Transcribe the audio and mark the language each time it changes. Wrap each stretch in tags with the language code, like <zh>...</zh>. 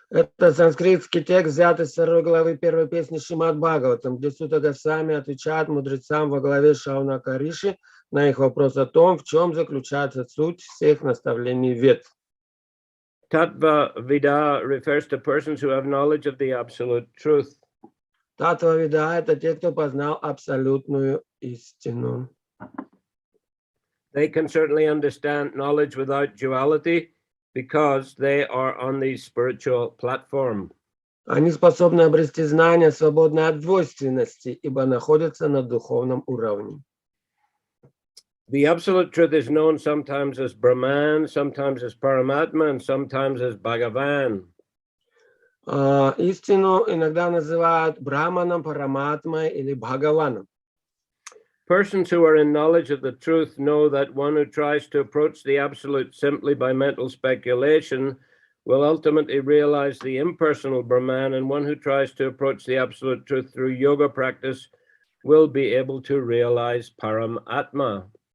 <ru>Это санскритский текст, взятый из 2 главы 1 песни Шримад Бхагаватам, где Сута Госвами отвечает мудрецам во главе Шаунака Риши на их вопрос о том, в чем заключается суть всех наставлений Вед.</ru> <en>Tattva Vida refers to persons who have knowledge of the absolute truth.</en> <ru>Татва Вида – это те, кто познал абсолютную истину.</ru> <en>They can certainly understand knowledge without duality because they are on the spiritual platform.</en> <ru>Они способны обрести знания, свободные от двойственности, ибо находятся на духовном уровне.</ru> <en>The absolute truth is known sometimes as Brahman, sometimes as Paramatma, and sometimes as Bhagavan.</en> <ru>Истину иногда называют Брахманом, Параматмой или Бхагаваном.</ru> <en>Persons who are in knowledge of the truth know that one who tries to approach the absolute simply by mental speculation will ultimately realize the impersonal Brahman, and one who tries to approach the absolute truth through yoga practice will be able to realize Paramatma.</en>